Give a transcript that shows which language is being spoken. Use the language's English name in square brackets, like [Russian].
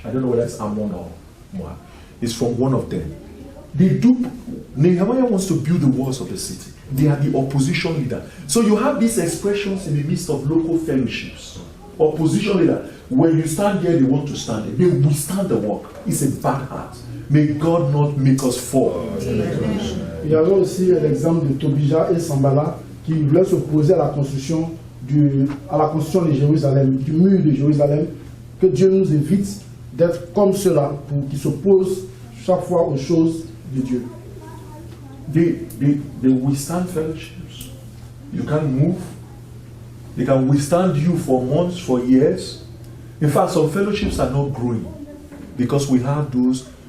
[English] I don't know whether it's Ammon or Moab. He's from one of them. Nehemiah wants to build the walls of the city. They are the opposition leader. So you have these expressions in the midst of local fellowships. Opposition leader. When you stand here, they want to stand there. They withstand the work. It's a bad heart. May God not make us fall. [French] Il y avait aussi l'exemple de Tobija et Sanballat qui voulaient s'opposer à la construction de Jérusalem, du mur de Jérusalem. Que Dieu nous évite d'être comme cela, pour qu'ils s'opposent chaque fois aux choses de Dieu. [English] They withstand fellowships. You can't move. They can withstand you for months, for years. In fact, some fellowships are not growing because we have those.